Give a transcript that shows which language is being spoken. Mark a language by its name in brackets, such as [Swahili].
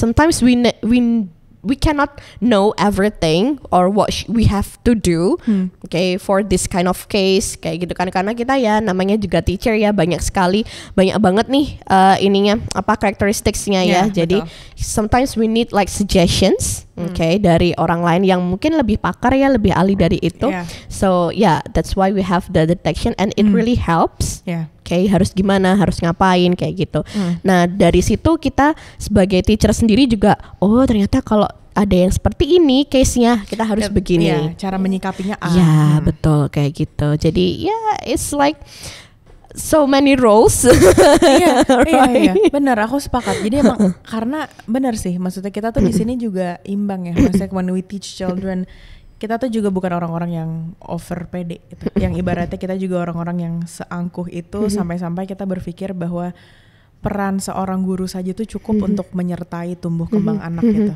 [English] Sometimes we cannot know everything or what we have to do, okay, for this kind of case [Indonesian] kayak gitu kan, karena kita ya namanya juga teacher ya, banyak banget nih ininya karakteristiknya ya. Jadi [English] sometimes we need like suggestions, [Indonesian] okay, dari orang lain yang mungkin lebih pakar ya, lebih ahli dari itu. [English] So that's why we have the detection and it really helps. [Indonesian] Okay, harus gimana, harus ngapain kayak gitu. Nah dari situ kita sebagai teacher sendiri juga, oh ternyata kalau ada yang seperti ini case-nya kita harus begini. Cara menyikapinya. Betul kayak gitu. [English] Jadi it's like so many roles. [Indonesian] Iya, benar, aku sepakat. Jadi emang karena benar sih, maksudnya kita tuh di sini juga imbang ya. Maksudnya [English] when we teach children, [Indonesian] kita tuh juga bukan orang-orang yang over pede gitu. Yang ibaratnya kita juga orang-orang yang seangkuh itu sampai-sampai kita berpikir bahwa peran seorang guru saja tuh cukup untuk menyertai tumbuh kembang anak gitu.